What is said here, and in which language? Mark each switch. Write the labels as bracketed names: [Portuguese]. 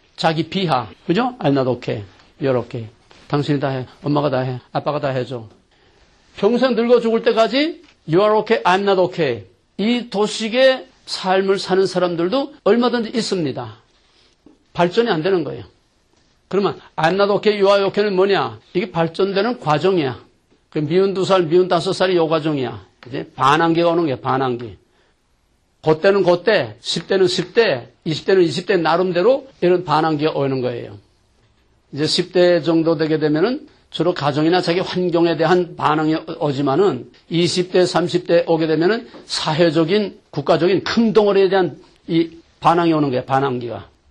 [Korean] 자기 비하. 그죠? [English] I'm not okay. You're okay. [Korean] 당신이 다 해. 엄마가 다 해. 아빠가 다 해줘. 평생 늙어 죽을 때까지 [English] You are okay. I'm not okay. [Korean] 이 도식의 삶을 사는 사람들도 얼마든지 있습니다. 발전이 안 되는 거예요. 그러면 [English] I'm not okay, you are okay [Korean] 는 뭐냐? 이게 발전되는 과정이야. 그 미운 2살, 미운 5살이 요 과정이야. 이제 반항기가 오는 거야, 반항기. 그때는 그때, 10대는 10대, 20대는 20대 나름대로 이런 반항기가 오는 거예요. 이제 10대 정도 되게 되면은 주로 가정이나 자기 환경에 대한 반응이 오지만은 20대, 30대 오게 되면은 사회적인, 국가적인 큰 덩어리에 대한 이 반항이 오는 거예요, 반항기가.